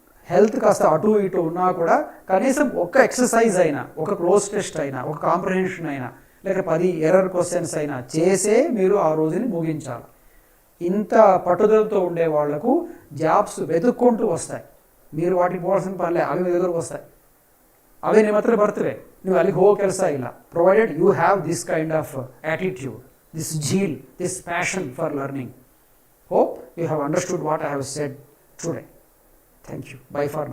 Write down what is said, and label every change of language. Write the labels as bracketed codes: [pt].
[te] Health కాస్త అటు ఇటు ఉన్నా కూడా కనీసం ఒక ఎక్సర్సైజ్ అయినా, ఒక క్లోజ్ టెస్ట్ అయినా, ఒక కాంప్రహెన్షన్ అయినా, లేక 10 ఎర్రర్ క్వశ్చన్స్ అయినా చేసే మీరు ఆ రోజుని ముగించాలి. ఇంత పట్టుదలతో ఉండే వాళ్లకు జాబ్స్ వెతుక్కుంటూ వస్తాయి. మీరు వాటికి పోవాల్సిన పనిలే, అవి ఎదురుకు వస్తాయి. [en] అవే [kn] ನಿಮ್ಮ ಹತ್ರ ಬರ್ತವೆ, ನೀವು ಅಲ್ಲಿಗೆ ಹೋಗೋ ಕೆಲಸ ಇಲ್ಲ. [en] Provided you have this kind of attitude, this zeal, this passion for learning. Hope you have understood what I have said today. Thank you. Bye for now.